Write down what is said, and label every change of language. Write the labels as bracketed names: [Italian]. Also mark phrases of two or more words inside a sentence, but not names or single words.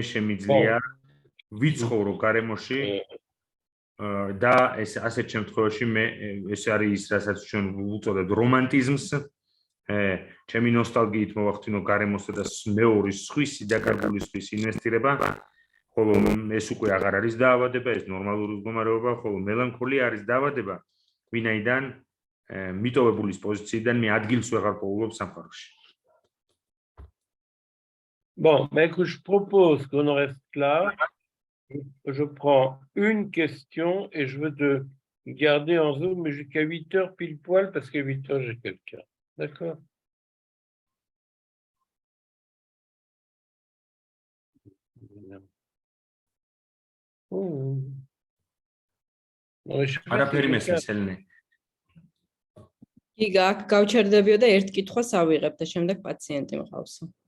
[Georgian] შემიძლია ვიცხოვრო გარემოში და ეს ასეთ შემთხვევაში მე ეს არის ის, რასაც ჩვენ ვუწოდებთ რომანტიზმს, ჩემი ნოსტალგიით მოვახდინო გარემოსა და მეორე სხვისი დაკარგულისთვის ინვესტირება, ხოლო ეს უკვე აღარ არის დაავადება, ეს ნორმალური მდგომარეობა, ხოლო მელანქოლია არის დაავადება, ვინაიდან მიტოვებულის პოზიციიდან მე ადგილს ვეღარ პოულობ სამყაროში. [French] Bon, mais écoute, je propose qu'on en reste là. Je prends une question et je veux te garder en Zoom jusqu'à 8 heures pile poil parce qu'à 8 heures, j'ai quelqu'un. D'accord? Non, mais je sais pas si [Georgian] არაფერი [French] quelqu'un- [Georgian] მესმისელნე. კი გავჩერდებიო და ერთ კითხვას ავიღებ და შემდეგ პაციენტი მყავს.